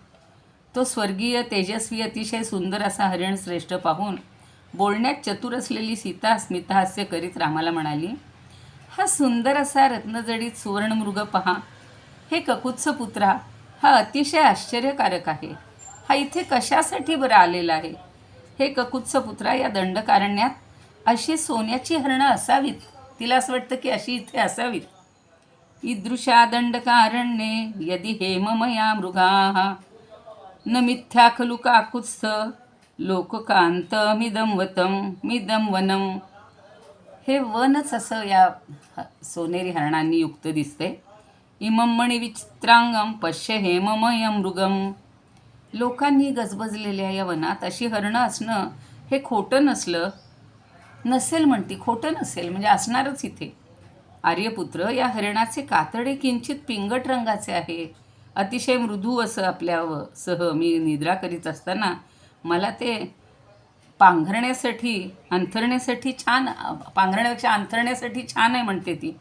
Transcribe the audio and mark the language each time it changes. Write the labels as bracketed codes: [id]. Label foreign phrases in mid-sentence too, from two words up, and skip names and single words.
[mr] तो स्वर्गीय तेजस्वी अतिशय सुंदर असा हरिण श्रेष्ठ पाहून बोलण्यात चतुर असलेली सीता स्मितहास्य करीत रामाला म्हणाली, हा सुंदर असा रत्नजडीत सुवर्णमृग पहा. हे ककुत्स पुत्रा, हा अतिशय आश्चर्यकारक आहे. हा इथे कशासाठी बरं आलेला आहे? हे ककुत्स पुत्रा, या दंडकारण्यात अशी सोन्याची हरणं असावीत. तिला असं वाटतं की अशी इथे असावीत. [sa] ईदृशा दंडकारण्ये यदि हेममया मृगाः न मिथ्या खलु काकुत्स्थ लोककांतमिदं वनं. [mr] हे वनच असं या सोनेरी हरणांनी युक्त दिसते. [sa] इमं मणिविचित्रांगम पश्य हेममयं मृगम. [mr] लोकांनी गजबजलेल्या या वनात अशी हरणं असणं हे खोटं नसेल म्हणती. खोटं नसेल म्हणजे असणारच इथे. आर्यपुत्र, या हरणाचे कातडे किंचित पिंगट रंगाचे आहे. अतिशय मृदू असं आपल्यासह मी निद्रा करीत असताना मला ते अंथरण्यासाठी छान, पांघरण्यापेक्षा अंथरण्यासाठी छान आहे म्हणते ती.